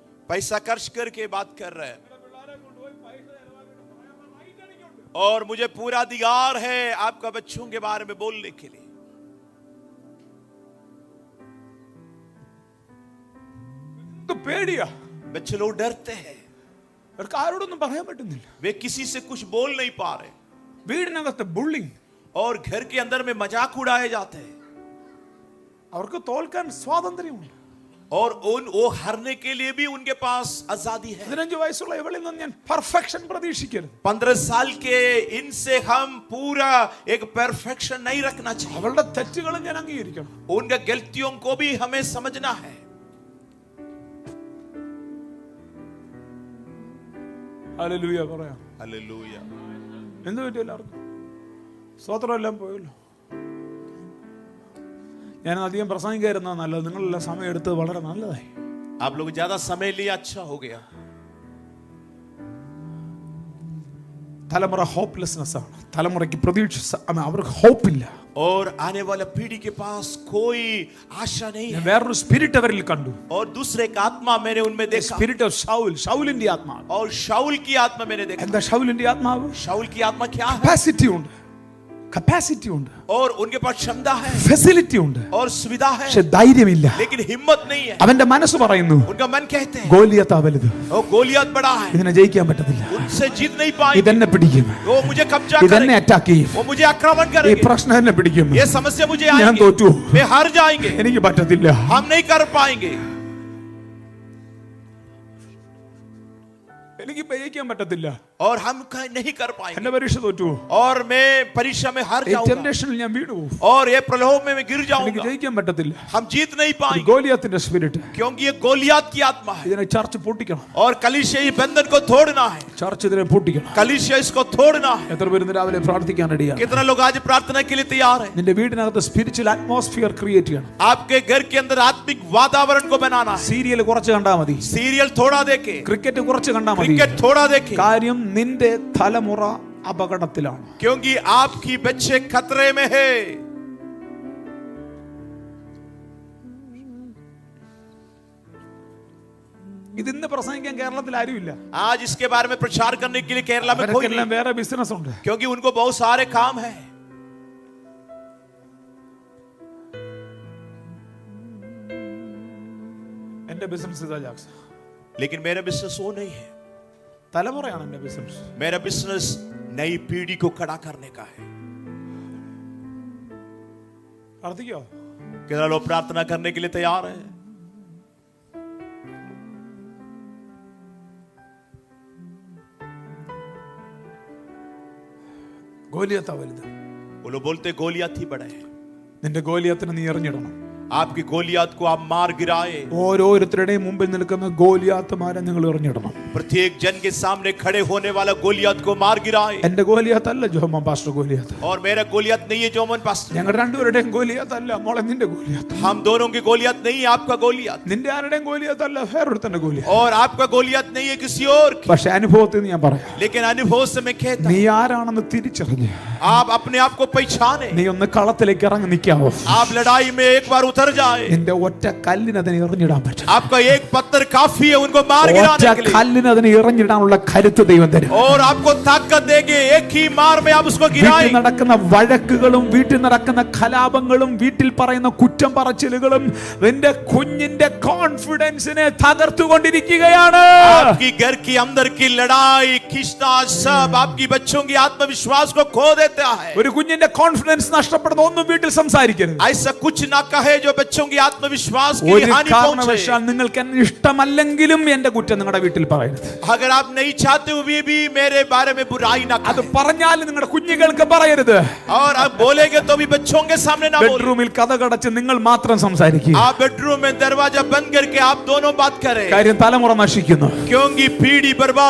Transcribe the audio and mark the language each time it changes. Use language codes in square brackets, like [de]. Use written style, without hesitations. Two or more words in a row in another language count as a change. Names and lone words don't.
[hi] पैसा खर्च करके बात कर रहे हैं और मुझे पूरा अधिकार है आपका बच्चों के बारे में बोलने के लिए। [ml] तो പേടിയാ, [hi] बच्चे लोग डरते हैं, [ml] അവർക്ക് ആരോടൊന്നും പറയാൻ പറ്റുന്നില്ല. [hi] वे किसी से कुछ बोल नहीं पा रहे [ml] വീടിനകത്ത് ബുള്ളിങ്, [hi] और घर के अंदर में मजाक उड़ाए जाते हैं [ml] അവർക്ക് തോൽക്കാൻ സ്വാതന്ത്ര്യമുണ്ട്. [hi] और वो हारने के लिए भी उनके पास आजादी है। [ml] 15 വയസ്സുള്ള ഇവളിൽ നിന്ന് ഞാൻ പെർഫെക്ഷൻ പ്രതീക്ഷിക്കരുത്. [hi] 15 साल के इनसे हम पूरा एक परफेक्शन नहीं रखना चाहिए। [ml] അവളുടെ തെറ്റുകളും ഞാൻ അംഗീകരിക്കണം. [hi] उनके गलतियों को भी हमें समझना है। [ml] ഹല്ലേലൂയ പറയാം. [hi] हालेलुया। [ml] എന്ത് പറ്റി എല്ലാവർക്കും? സ്തോത്രം എല്ലാം പോയല്ലോ. ഞാൻ അധികം പ്രസംഗിക്കായിരുന്ന നല്ലത്, നിങ്ങളെല്ലാം സമയം എടുത്തത് വളരെ നല്ലതായി. [hi] आप लोग ज्यादा समय लिया, अच्छा हो गया। [ml] തലമുറ ഹോപ്പ്ലെസ്നെസ് ആണ്. തലമുറയ്ക്ക് പ്രതീക്ഷ, അവർക്ക് ഹോപ്പില്ല. [hi] और आने वाला पीढ़ी के पास कोई आशा नहीं है। [ml] വേറൊരു സ്പിരിറ്റ് അവരിൽ കണ്ടു. [hi] और दूसरे का आत्मा मैंने उनमें देखा। [en] Spirit of Saul, [ml] ശൗലിന്റെ ആത്മാവ്. [hi] और शाऊल की आत्मा मैंने देखा। [ml] എന്താ ശൗലിന്റെ ആത്മാവ്? [hi] शाऊल की आत्मा क्या है? [ml] കപ്പാസിറ്റി ഉണ്ട്, കപ്പാസിറ്റി ഉണ്ട്, [hi] और उनके पास क्षमता है [ml] ഫെസിലിറ്റി ഉണ്ട്, [hi] और सुविधा है, [ml] പക്ഷെ ധൈര്യമില്ല. [hi] लेकिन हिम्मत नहीं है। [ml] അവന്റെ മനസ്സ് പറയുന്നു [hi] उनका मन कहते हैं [ml] ഗോലിയത്താ വലുത്, [hi] वो गोलियत बड़ा है, [ml] ഇതിനെ ജയിക്കാൻ പറ്റത്തില്ല, [hi] उनसे जीत नहीं पाएंगे, [ml] ഇതെന്നെ പിടിക്കും, [hi] वो मुझे कब्जा [ml] ഇതെന്നെ [hi] करेंगे, [ml] അറ്റാക്ക് ചെയ്യും, [hi] वो मुझे आक्रमण [ml] ഈ [hi] करेंगे, [ml] പ്രശ്നം എന്നെ പിടിക്കും, [hi] ये समस्या मुझे [ml] ഞാൻ [hi] आएंगे, [ml] തോറ്റു, [hi] वे हार जाएंगे, [ml] എനിക്ക് പറ്റത്തില്ല. [hi] हम नहीं कर पाएंगे, [ml] എനിക്ക് ജയിക്കാൻ പറ്റത്തില്ല, [hi] और हम नहीं कर पाएंगे, [ml] എന്റെ പരീക്ഷ തോറ്റു, [hi] और मैं परीक्षा में हार [ml] ഈ [hi] जाऊंगा, [ml] ടെംപ്ടേഷനിൽ ഞാൻ വീണു, [hi] और ये प्रलोभ में मैं गिर [ml] എനിക്ക് [hi] जाऊंगा, [ml] ജയിക്കാൻ പറ്റത്തില്ല. [hi] हम जीत नहीं पाएंगे, [ml] ഗോലിയാത്തിന്റെ സ്പിരിറ്റ്, [hi] क्योंकि ये गोलियत की आत्मा है। [ml] ഇതിനെ ചർച്ച പൊട്ടിക്കണം, [hi] और कलीसिया ये बंधन को तोड़ना है, [ml] ചർച്ച ഇതിനെ പൊട്ടിക്കണം. [hi] कलीसिया इसको तोड़ना है। [ml] എത്ര പേര് ഇന്ന് രാവിലെ പ്രാർത്ഥിക്കാൻ റെഡിയാണ്? [hi] कितना लोग आज प्रार्थना के लिए तैयार हैं? [ml] നിന്റെ വീടിനകത്ത് [en] spiritual atmosphere create [ml] ചെയ്യണം. [hi] आपके घर के अंदर आत्मिक वातावरण को बनाना है। [ml] സീരിയൽ കുറച്ച് കണ്ടാ മതി, [hi] सीरियल थोड़ा देखे, [ml] ക്രിക്കറ്റ് കുറച്ച് കണ്ടാ മതി. [hi] क्रिकेट थोड़ा देखे, [ml] കാര്യം നിന്റെ തലമുറ അപകടത്തിലാണ്. [hi] क्योंकि आपकी बच्चे खतरे में है। [ml] ഇതിന്ന് പ്രസംഗിക്കാൻ കേരളത്തിൽ ആരുമില്ല. [hi] आज इसके बारे में प्रचार करने के लिए केरला में कोई [ml] അവർക്കെല്ലാം [hi] नहीं, [ml] വേറെ ബിസിനസ് ഉണ്ട്. [hi] क्योंकि उनको बहुत सारे काम है। [ml] എന്റെ ബിസിനസ് ഇതാ ജാക്സ്, [hi] लेकिन मेरा बिजनेस वो नहीं है। [ml] തലമുറയാണ് എന്റെ ബിസിനസ്. [hi] मेरा बिजनेस नई पीढ़ी को खड़ा करने का है। [ml] പ്രാർത്ഥിക്കോ? [hi] कितना लोग प्रार्थना करने के लिए तैयार हैं? [ml] ഗോലിയത്താ വലുത്. [hi] वो लोग बोलते गोलियत ही बड़ा है। [ml] നിന്റെ ഗോലിയത്തിനെ നീ എറിഞ്ഞിടണം. [hi] आपकी गोलियत को आप मार गिराए। [ml] ഓരോരുത്തരുടെയും മുമ്പിൽ നിൽക്കുന്ന ഗോലിയാത്തുമാരെ നിങ്ങൾ എറിഞ്ഞിടണം. [hi] प्रत्येक जन के सामने खड़े होने वाला गोलियत को मार गिराए। [ml] എന്റെ ഗോലിയാത്ത് അല്ല ജോമൻ പാസ്റ്റർ ഗോലിയാത്ത്. [hi] और मेरा गोलियत नहीं है जोमन पास्टर, [ml] ഞങ്ങൾ രണ്ടുപേരുടെയും ഗോലിയാത്ത് അല്ല മോളെ നിന്റെ ഗോലിയാത്ത്. [hi] हम दोनों की गोलियत नहीं है आपका गोलियत, [ml] നിന്റെ ആരുടെയും ഗോലിയാത്ത് അല്ല വേറൊരുത്തന്റെ ഗോലിയാത്ത്. [hi] और आपका गोलियत नहीं है किसी और की। [ml] പക്ഷെ അനുഭവത്തിൽ നിന്ന് ഞാൻ പറയാം, [hi] लेकिन अनुभव से मैं कहता [ml] നീ [hi] हूं, [ml] ആരാണെന്ന് തിരിച്ചറിഞ്ഞ് [hi] आप अपने आप को पहचाने, [ml] നീ ഒന്ന് കളത്തിലേക്ക് ഇറങ്ങി നിൽക്കാവോ? [hi] आप लड़ाई में एक बार उतर जाए। [ml] നിന്റെ ഒറ്റ കല്ലിന് അതിനെ എറിഞ്ഞിടാൻ പറ്റും. [hi] आपका एक पत्थर काफी है उनको मार [ml] ഒറ്റ [hi] गिराने के लिए, [ml] കല്ലിന് അതിനെ എറിഞ്ഞിടാനുള്ള കരുത്ത് ദൈവം തരും. [hi] और आपको ताकत देंगे, एक ही मार में आप उसको [ml] വീട്ടിൽ [hi] गिराएंगे। [ml] നടക്കുന്ന വഴക്കുകളും വീട്ടിൽ നടക്കുന്ന കലാപങ്ങളും വീട്ടിൽ പറയുന്ന കുറ്റം പറച്ചിലുകളും നിന്റെ കുഞ്ഞിന്റെ കോൺഫിഡൻസിനെ തകർത്തുകൊണ്ടിരിക്കുകയാണ്. [hi] आपकी घर की अंदर की लड़ाई खींचना सब आपकी बच्चों की आत्मविश्वास को खो देता है। [ml] ഒരു കുഞ്ഞിന്റെ കോൺഫിഡൻസ് നഷ്ടപ്പെടുന്ന ഒന്നും വീട്ടിൽ സംസാരിക്കരുത്. [hi] ऐसा कुछ ना कहे जो बच्चों की आत्मविश्वास की [ml] ഒരു [hi] हानि [ml] കാരണവശാൽ [hi] पहुंचे। [ml] നിങ്ങൾക്ക് എന്നെ ഇഷ്ടമല്ലെങ്കിലും എന്റെ കുറ്റം നിങ്ങളുടെ വീട്ടിൽ പറയരുത്. [hi] अगर आप नहीं चाहते हुए भी मेरे बारे में बुराई ना [ml] അത് [hi] करें, [ml] പറഞ്ഞാലും നിങ്ങളുടെ കുഞ്ഞുങ്ങൾക്ക് പറയരുത്. [hi] और आप बोलेंगे तो भी बच्चों के सामने ना बोले। [ml] ബെഡ്റൂമിൽ കഥകടച്ച് നിങ്ങൾ മാത്രം സംസാരിക്കുക. [hi] आप बेडरूम में दरवाजा बंद करके आप दोनों बात करें, [ml] കാര്യം തലമുറ നശിക്കുന്നു. [hi] क्योंकि पीढ़ी बर्बाद हो रहा है।